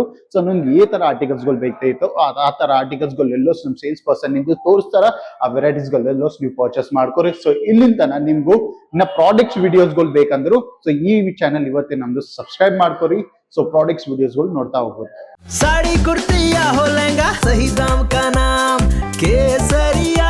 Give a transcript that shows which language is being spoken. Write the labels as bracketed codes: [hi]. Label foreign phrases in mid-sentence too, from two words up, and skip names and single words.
[kn] ಸೊ ನಿಮ್ಗೆ ಈ ತರ ಆರ್ಟಿಕಲ್ಸ್ ಗಳು ಬೇಕಾಯ್ತು, ಆ ತರ ಆರ್ಟಿಕಲ್ಸ್ ಗಳು ಎಲ್ಲೋ ನಮ್ [en] sales person [kn] ನಿಮ್ಗೆ ತೋರಿಸ್ತಾರ. ಆ ವೆರೈಟೀಸ್ ಗಳು ಎಲ್ಲೋ ನೀವು ಪರ್ಚೇಸ್ ಮಾಡ್ಕೊರಿ. ಸೊ ಇಲ್ಲಿಂದ ನಿಮ್ಗೂ ಇನ್ನ [en] products videos [kn] ಗಳು ಬೇಕಂದ್ರು, ಸೊ ಈ ಚಾನಲ್ ಇವತ್ತೇ ನಮ್ದು ಸಬ್ಸ್ಕ್ರೈಬ್ ಮಾಡ್ಕೊರಿ. ಸೊ [en] products videos [kn] ಗಳು ನೋಡ್ತಾ ಹೋಗ್ಬೋದು. [hi] साड़ी कुर्ती या हो लहंगा, सही दाम का नाम केसरी